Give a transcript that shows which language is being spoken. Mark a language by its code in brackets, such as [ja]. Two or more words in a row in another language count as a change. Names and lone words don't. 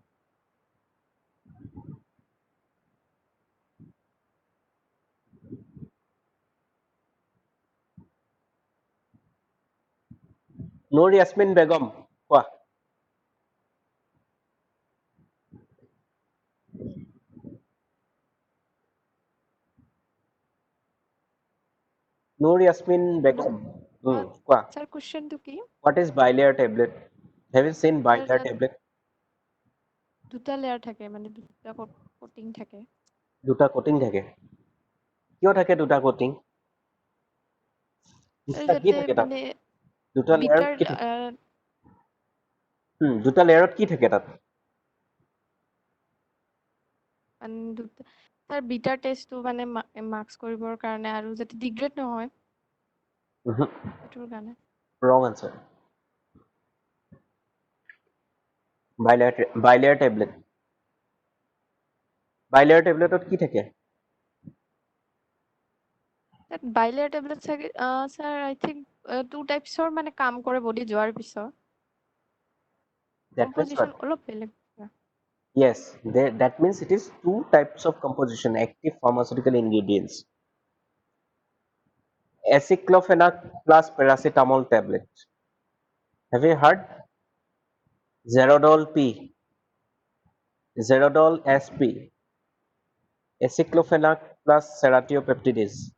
[en] Noor Yasmin Begum. Wah. Noor Yasmin Hello. Begum. Wah. [as] স্যার কোশ্চেনটো কি? [en] What is bilayer tablet? Have you seen স্যার bilayer [as] তাত [en] tablet? [as] দুটা লেয়াৰ থাকে মানে দুটা কোটিং থাকে। দুটা কোটিং থাকে। কিয় থাকে দুটা কোটিং? আৰু কি যাতে থাকে তাত? মানে দুটা লেয়াৰত বিটাৰ কি থাকে? দুটা লেয়াৰত কি থাকে তাত? মানে দুটা তাৰ [en] bitter testটো [as] মানে মাৰ্কছ কৰিবৰ কাৰণে আৰু যাতে ডিগ্ৰেড নহয় সেইটোৰ কাৰণে। [en] Wrong answer. Bilayer tablet. Bilayer tablet [as] ত কি থাকে? তাত [en] bilayer tablet [as] চাগে স্যাৰ [en] I think two typesৰ [as] মানে কাম কৰে বডি যোৱাৰ পিছত [en] That means কম্পজিশ্যন what? [as] অলপ বেলেগ। [en] Yes, that means it is two types of composition, active pharmaceutical ingredients. Aceclofenac plus paracetamol tablet. Have you heard? Zerodol P, Zerodol SP, aceclofenac plus seratiopeptidase.